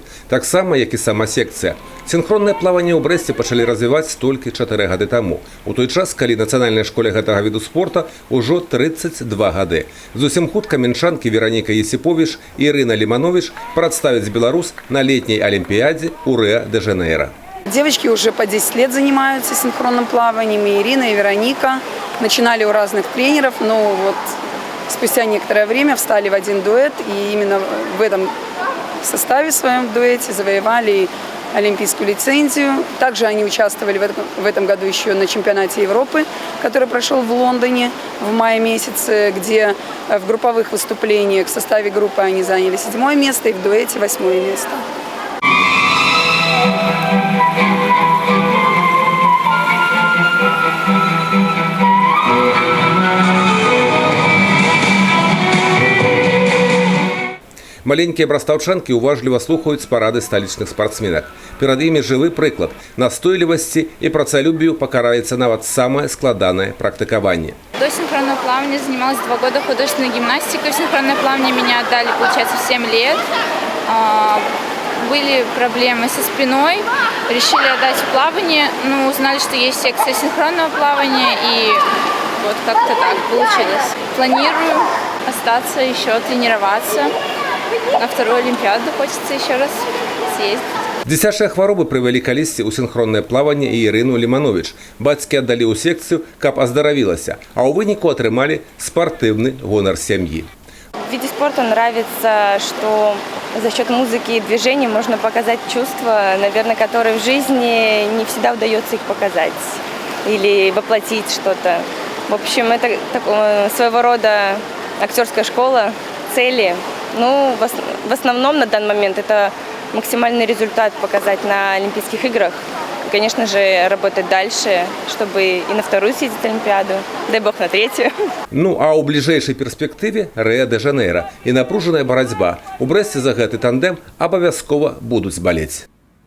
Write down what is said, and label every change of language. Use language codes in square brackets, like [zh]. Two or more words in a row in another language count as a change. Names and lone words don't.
[be] Таксама, як і сама секцыя. Сінхроннае плаванне ў Брэсце пачалі развіваць толькі 4 гады таму. У той час, калі нацыянальнай школе гэтага віду спорта ўжо 32 гады. Зусім хутка мінчанкі Вераніка Есіповіч і Ірына Лімановіч прадставяць Беларусь на летняй алімпіядзе ў Рыа-де-Жанейра. [ru] Девочки уже по 10 лет занимаются синхронным плаванием, и Ирина, и Вероника. Начинали у разных тренеров, но вот спустя некоторое время встали в один дуэт, и именно в этом составе, в своем дуэте, завоевали олимпийскую лицензию. Также они участвовали в этом году еще на чемпионате Европы, который прошел в Лондоне в мае месяце, где в групповых выступлениях в составе группы они заняли 7-е место и в дуэте 8-е место. [be] Маленькія брастаўчанкі уважліва слухаюць парады сталічных спартсменак. Перад імі жывы прыклад настойлівасці і працалюбію пакараецца нават самае складанае практыкаванне. [ru] До синхронного плавания занималась 2 года художественной гимнастикой. В синхронное плавание меня отдали, получается, в 7 лет. Были проблемы со спиной, решили отдать в плавание, но узнали, что есть секция синхронного плавания, и вот как-то так получилось. Планирую остаться еще, тренироваться. На 2-ю Олимпиаду хочется еще раз съездить. [be] Дзіцячыя хваробы прывялі калісьці ў сінхроннае плаванне і Ірыну Лімановіч. Бацькі аддалі ў секцыю, каб аздаравілася, а ў выніку атрымалі спартыўны гонар сям'і. [ru] В виде спорта нравится, что за счет музыки и движений можно показать чувства, наверное, которые в жизни не всегда удается их показать или воплотить что-то. В общем, это своего рода актерская школа, цели. Ну, в основном на данный момент это максимальный результат показать на Олимпийских играх. И, конечно же, работать дальше, чтобы и на 2-ю съездить Олимпиаду, дай бог на 3-ю. [be] Ну, а ў бліжэйшай перспектыве Рыа-де-Жанейра і напружаная барацьба. У Брэсце за гэты тандем абавязкова будуць балець.